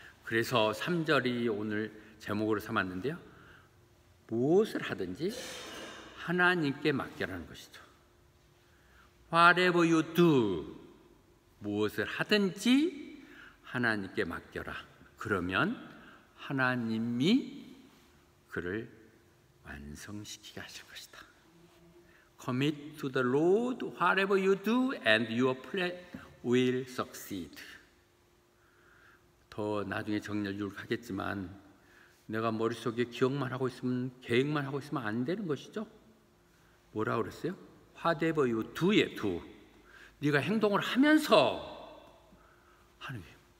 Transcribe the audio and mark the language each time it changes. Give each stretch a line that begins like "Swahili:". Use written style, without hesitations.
Korean: 그래서 3절이 오늘 제목으로 삼았는데요, 무엇을 하든지 하나님께 맡겨라는 것이죠.
English: Whatever you do,
Korean: 무엇을 하든지 하나님께 맡겨라. 그러면 하나님이 그를 완성시키게 하실 것이다.
English: Commit to the Lord whatever you do and your plan will succeed.
Korean: 더 나중에 정렬을 하겠지만, 내가 머릿속에 기억만 하고 있으면, 계획만 하고 있으면 안 되는 것이죠. 뭐라고 그랬어요?
English: Whatever you do
Korean: 에 do. 네가 행동을 하면서 하는 거예요.